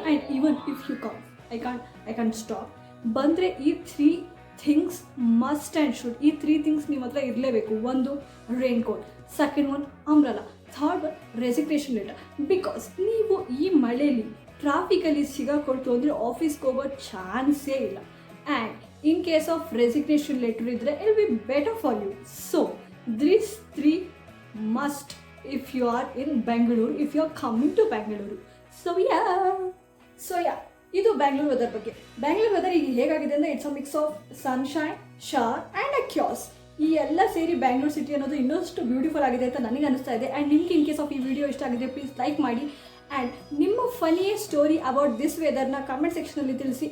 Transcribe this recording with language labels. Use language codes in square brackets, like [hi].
[en] And even if you come, I can stop. [kn] ಬಂದರೆ ಈ 3 things must and should, ಈ 3 things ನಿಮ್ಮ ಹತ್ರ ಇರಲೇಬೇಕು. ಒಂದು rain coat, second one umbrella, third one resignation letter. Because ನೀವು ಈ ಮಳೆಯಲ್ಲಿ ಟ್ರಾಫಿಕಲ್ಲಿ ಸಿಗಾಕೊಳ್ತು ಅಂದರೆ ಆಫೀಸ್ಗೆ ಹೋಗೋ ಚಾನ್ಸೇ ಇಲ್ಲ. [en] And in case of resignation letter ಇದ್ದರೆ it will be better for you. So this 3 must if you are in Bangalore, if you are coming to Bangalore. So yeah, [kn] ಇದು ಬ್ಯಾಂಗ್ಳೂರ್ ವೆದರ್ ಬಗ್ಗೆ. ಬ್ಯಾಂಗ್ಳೂರ್ ವೆದರ್ ಈಗ ಹೇಗಾಗಿದೆ ಅಂದರೆ [en] It's a mix of sunshine, shower and a chaos. [kn] ಈ ಎಲ್ಲ ಸೇರಿ Bangalore city ಅನ್ನೋದು ಇನ್ನಷ್ಟು ಬ್ಯೂಟಿಫುಲ್ ಆಗಿದೆ ಅಂತ ನನಗೆ ಅನಿಸ್ತಾ ಇದೆ. ಆ್ಯಂಡ್ ನಿಮ್ಗೆ ಇನ್ ಕೇಸ್ ಆಫ್ ಈ ವಿಡಿಯೋ ಇಷ್ಟ ಆಗಿದೆ ಪ್ಲೀಸ್ ಲೈಕ್ ಮಾಡಿ. ಆ್ಯಂಡ್ ನಿಮ್ಮ ಫನಿಯೆಸ್ಟ್ ಸ್ಟೋರಿ ಅಬೌಟ್ ದಿಸ್ ವೆದರ್ನ ಕಮೆಂಟ್ ಸೆಕ್ಷನಲ್ಲಿ ತಿಳಿಸಿ.